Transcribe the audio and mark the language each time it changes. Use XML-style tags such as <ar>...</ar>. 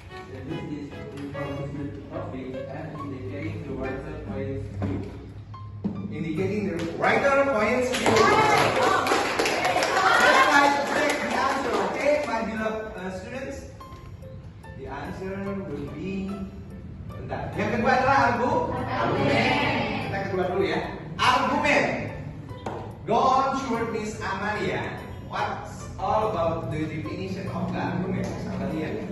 <en>This is introducing the topic and indicating the writer's point of view. Indicating the writer points of view. Let's try to check the answer, okay, my beloved students? The answer will be.</en> <id>Bentar. Yang kedua adalah argumen. Kita kedua dulu ya. Argumen.</id> <en>Go on, short</en> <id>Miss Amalia.</id> <en>What's all about the definition of the argument, Miss Amalia?</en>